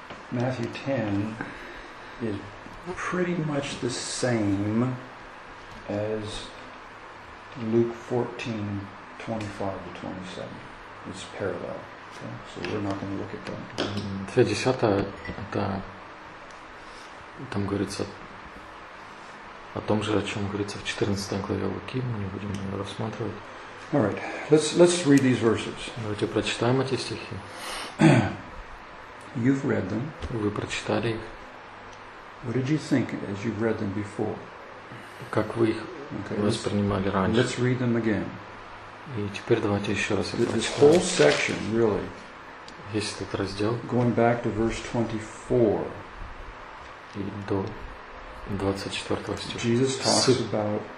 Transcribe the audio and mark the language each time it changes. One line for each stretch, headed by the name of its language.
English: Matthew 10 is pretty much the same as Luke 14, 25 to 27. It's parallel. Okay? So we're not going to look at that.
Russian: 50, это там говорится о том же, о чем говорится в 14 главе Луки. Мы не будем ее рассматривать.
English: All right. Let's read these verses.
Russian: Давайте прочитаем эти стихи.
English: You've read them.
Russian: Вы прочитали их.
English: What did you think as you've read them before?
Russian: Как вы их воспринимали раньше?
English: Let's read them again.
Russian: И теперь давайте еще раз их прочитаем.
English: This whole section, really.
Russian: Весь этот раздел.
English: Going back to verse 24.
Russian: И до 24 стиха.
English: Jesus talks about